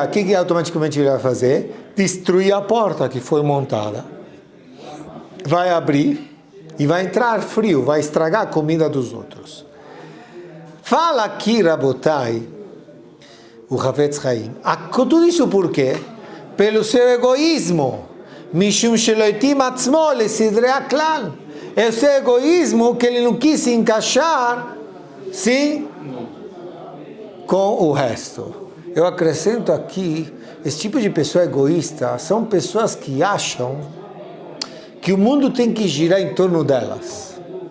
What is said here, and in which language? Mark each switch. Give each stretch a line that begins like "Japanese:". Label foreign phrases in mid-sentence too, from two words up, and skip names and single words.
Portuguese: O que automaticamente ele vai fazer? Destruir a porta que foi montada. Vai abrir e vai entrar frio, vai estragar a comida dos outros. Fala aqui, Rabotai, o Havetz Chaim. Tudo isso por quê? Pelo seu egoísmo.
Hebrew: משום שאינו מטיל עצמו לסדרי הכלל.
Portuguese: É o seu egoísmo que ele não quis se encaixar, sim, com o resto. Eu acrescento aqui, esse tipo de pessoa egoísta são pessoas que acham que o mundo tem que girar em torno delas.